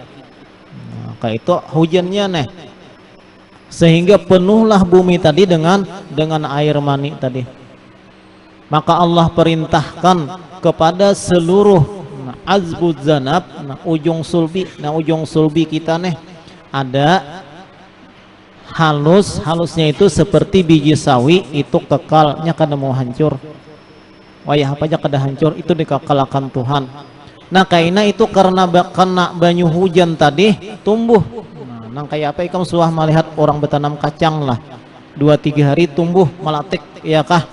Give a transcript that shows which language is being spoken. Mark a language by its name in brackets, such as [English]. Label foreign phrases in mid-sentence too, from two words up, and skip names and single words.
[Indonesian] Nah, kayak itu hujannya nih, sehingga penuhlah bumi tadi dengan air mani tadi. Maka Allah perintahkan kepada seluruh [Arabic] عجب الذنب, [Indonesian] ujung sulbi kita nih ada halusnya itu seperti biji sawi, [Banjar] itu kekalnya kada mau hancur. Wayah apa aja kada hancur, itu dikekalkan Tuhan. Nah kaina itu karena kena banyu hujan tadi tumbuh. Nah kayak apa ikam suah melihat orang bertanam kacang lah, 2-3 hari tumbuh melatik, ya kah?